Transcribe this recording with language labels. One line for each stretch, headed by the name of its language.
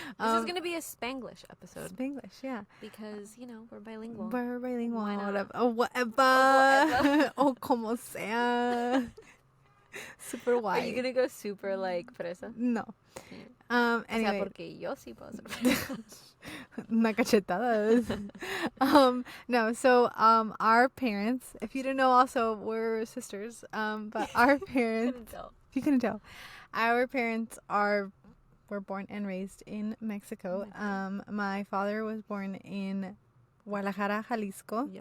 English: This is going to be a Spanglish episode. Spanglish, yeah. Because, we're bilingual. We're bilingual. Why not? Whatever. Oh, whatever. Oh,
Spanish: como sea.
English: Super wide. Are you going to go super, like, fresa? No. Anyway.
Spanish: O sea, porque yo sí puedo ser fresa. Una cachetadas.
English: No, so, our parents, if you didn't know also, we're sisters, but our parents, if you couldn't tell, our parents were born and raised in Mexico. My father was born in Guadalajara, Jalisco.